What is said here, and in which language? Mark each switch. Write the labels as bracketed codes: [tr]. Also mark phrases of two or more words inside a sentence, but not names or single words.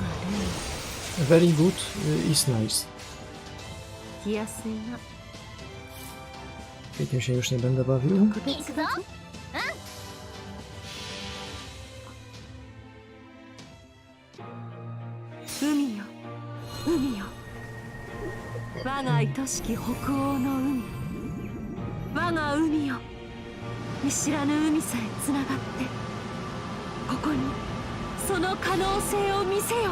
[en] very good is nice. [ja] ー来やすいな。 [pl] Tym się już nie będę bawił. [ja] 行くぞ。海よ海よ、我が愛しき北欧の海、我が海よ、見知らぬ海さえつながってここにその可能性を見せよ。